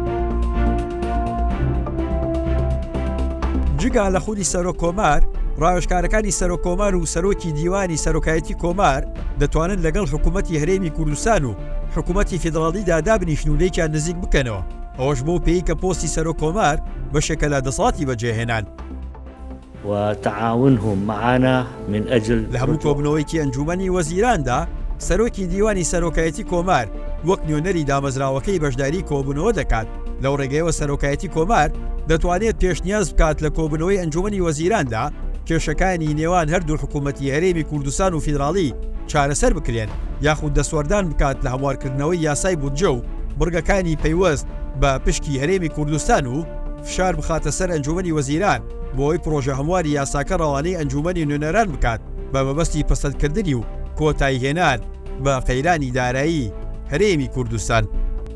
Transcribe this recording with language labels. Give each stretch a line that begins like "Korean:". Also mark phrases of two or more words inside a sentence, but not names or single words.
Central Kurdish: جگا لە خودی سەرۆکۆمار، ڕاوێژکارەکانی سەرۆکۆمار و سەرۆکی دیوانی سەرۆکایەتی کۆمار دەتوانن لەگەڵ حکوومەتی هەرێمی کوردستان و حکوومەتی فیدراڵیدا دابنیشن و لێکیان نزیک بکەنەوە. ئەوەش بۆ پێی کە پۆستی سەرۆکۆمار بەشێکە لە دەسەڵاتی بەجێهێنان.
Arabic: وتعاونهم معنا من أجل
Central Kurdish: لە هەموو کۆبنەوەیکی ئەنجومەنی وەزیراندا سەرۆکی دیوانی سەرۆکایەتی کۆمار وەک نوێنەری دامەزراوەکەی بەشداری کۆبوونەوە دەکات. لەو ڕێگەیەوە سەرۆکایەتی کۆمار دەتوانێت پێشنیاز بکات لە کۆبوونەوەی ئەنجومەنی وەزیراندا کێشەکانی نێوان هەردوو حکوومەتی هەرێمی کوردستان و فیدراڵی چارەسەر بکرێن، یاخود دەسوەردان بکات لە هەموارکردنەوەی یاسای بودجە و بڕگەکانی پەیوەست بە پشکی هەرێمی کوردستان و فشار بخاتە سەر ئەنجومەنی وەزیران بۆی پرۆژە هەمواری یاساکە ڕەوانەی ئەنجومەنی نوێنەران بکات بە مەبەستی پەسەندکردنی و کۆتاییهێنان بە قەیرانی دارایی هەرێمی کوردستان.